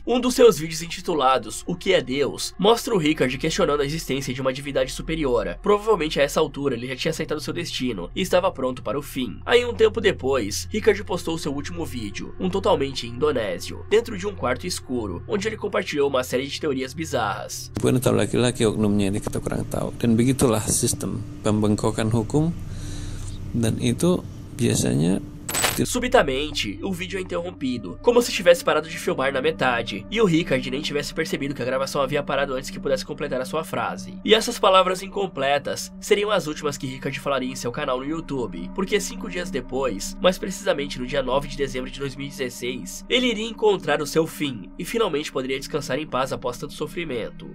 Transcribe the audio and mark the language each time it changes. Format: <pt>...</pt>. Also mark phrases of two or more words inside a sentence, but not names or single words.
<pt>Um dos seus vídeos intitulados O que é Deus mostra o Rickard questionando a existência de uma divindade superior. Provavelmente a essa altura ele já tinha aceitado seu destino e estava pronto para o fim. Aí um tempo depois, Rickard postou seu último vídeo, um totalmente indonésio, dentro de um quarto escuro, onde ele compartilhou uma série de teorias bizarras.</pt> <id>Bukan tahu laki-laki oknumnya ini kita kurang tahu, dan begitulah sistem pembengkokan hukum, dan itu biasanya.</id> <pt>Subitamente, o vídeo é interrompido, como se tivesse parado de filmar na metade, e o Rickard nem tivesse percebido que a gravação havia parado antes que pudesse completar a sua frase. E essas palavras incompletas seriam as últimas que Rickard falaria em seu canal no YouTube, porque 5 dias depois, mais precisamente no dia 9 de dezembro de 2016, ele iria encontrar o seu fim, e finalmente poderia descansar em paz após tanto sofrimento.</pt>